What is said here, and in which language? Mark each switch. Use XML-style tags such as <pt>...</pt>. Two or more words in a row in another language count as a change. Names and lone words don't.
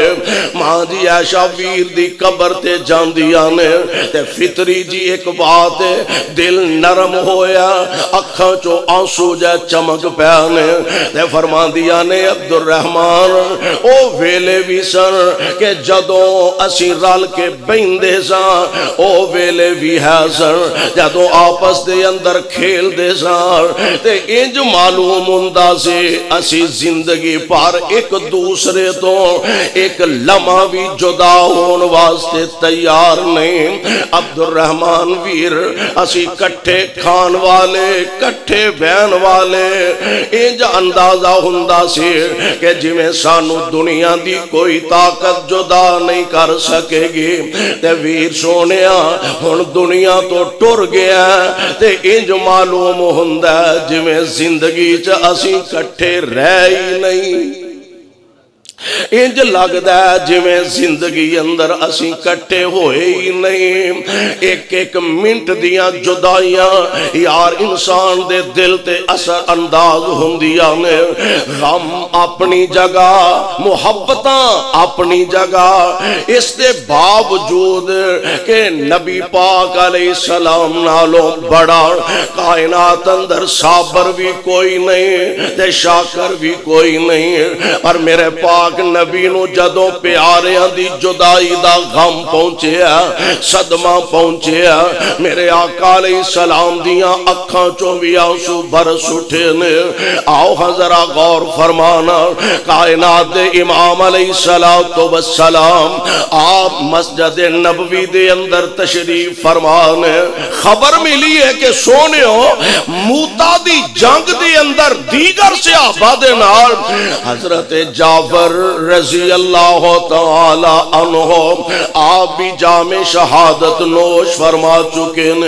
<pa>ماں جی عائشہ ویر دی قبر تے جاندیاں نے، تے فطری جی</pa> <ur>ایک بات ہے،</ur> <pa>دل نرم ہویا، اکھاں چو آنسو جے چمک پیانے، تے فرماندیاں نے عبد الرحمن او ویلے بھی سن کہ جدوں اسی رل کے بیندے ساں، او ویلے بھی ہے سن جدوں آپس دے اندر کھیل دے ساں، تے انج معلوم ہوندا سی اسی زندگی پر ایک دوسرے تو ایک لمحہ بھی جدا ہون واسطے تیار نہیں۔ عبد الرحمن ویر اسی کٹھے کھان والے، کٹھے بہن والے، انج اندازہ ہوندا سی کہ جویں سانو دنیا دی کوئی طاقت جدا نہیں کر سکے گی، تے ویر سونیا ہن دنیا تو ٹر گیا، تے انج معلوم ہوندا جویں زندگی چ اسی کٹھے رہ ہی نہیں۔ انج لگدا ہے جویں زندگی اندر اسی کٹھے ہوئے ہی نہیں۔ ایک ایک منٹ دیاں جدائیاں یار انسان دے دل تے اثر انداز ہوندیاں نے۔ غم اپنی جگہ، محبتاں اپنی جگہ، اس دے باوجود کہ نبی پاک</pa> <ar>علیہ السلام</ar> <pa>نالوں بڑا کائنات اندر صابر بھی کوئی نہیں تے شاکر بھی کوئی نہیں، پر میرے پاک نبی نو جدوں پیاریاں دی جدائی دا غم پہنچیا، صدمہ پہنچیا، میرے آقا</pa> <ar>علیہ السلام</ar> <pa>دیاں اکھاں چوں بھی آنسو برس اٹھے نے۔ آؤ حضرہ غور فرمانا، کائنات دے امام</pa> <ar>علیہ السلام</ar> <pa>آپ مسجد نبوی دے اندر تشریف فرمانے، خبر ملی ہے کہ سونے ہو موتا دی جنگ دے اندر دیگر صحابہ دے نال حضرت جعفر</pa> <ar>رضی اللہ تعالی عنہ</ar> <pa>آپ بھی جام شہادت نوش فرما چکے نے۔</pa>